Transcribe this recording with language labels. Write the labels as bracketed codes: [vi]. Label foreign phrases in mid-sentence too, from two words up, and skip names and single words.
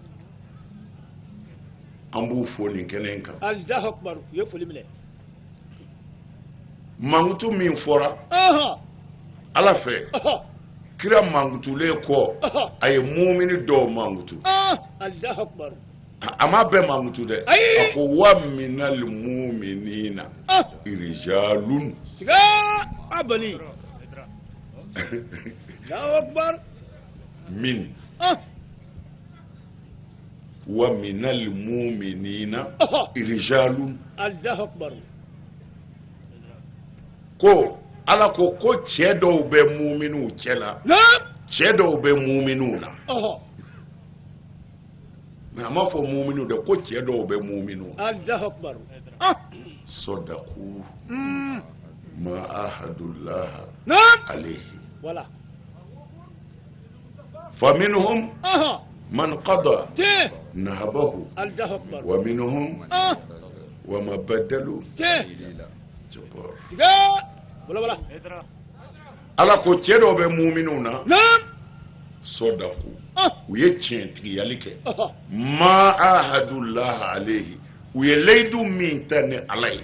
[bm] an b'u fo nin kɛnɛ in kan [ar] الله أكبر [bm] u ye foli minɛ mankutu min fɔra Ɔhɔ. ala fɛ Ɔhɔ. kira mankutulen kɔ Ɔhɔ. a ye mumini dɔw mankutu [ar] الله أكبر [bm] a ma bɛɛ mankutu dɛ Ayi. a ko [ar] ومن المؤمنين رجال [bm] siga abani [ar] الله أكبر من ومن المؤمنين [bm] Ɔhɔ. [ar] rijalun الله أكبر [bm] ko ala ko cɛ dɔw bɛ muminiw cɛ la Naam cɛ dɔw bɛ muminiw na Ɔhɔ. mɛ a ma fɔ muminiw dɛ ko cɛ dɔw bɛ muminiw na [ar] الله أكبر صدقوا ما عاهدوا الله [bm] Naam [ar] alayhi [fr] voilà [ar] faminhum [bm] Ɔhɔ. [ar] من قضى [bm] Tiɲɛ [ar] nahabahu الله أكبر ومنهم وما بدلوا [bm] Tiɲɛ [ar] jabbar. [bm] siga voilà ala ko cɛ dɔw bɛ muminiw na Naam sadaku u ye tiɲɛtigiyali kɛ Ɔhɔ. [ar] ما عاهدوا الله عليه [bm] u ye layidu min ta ni ala ye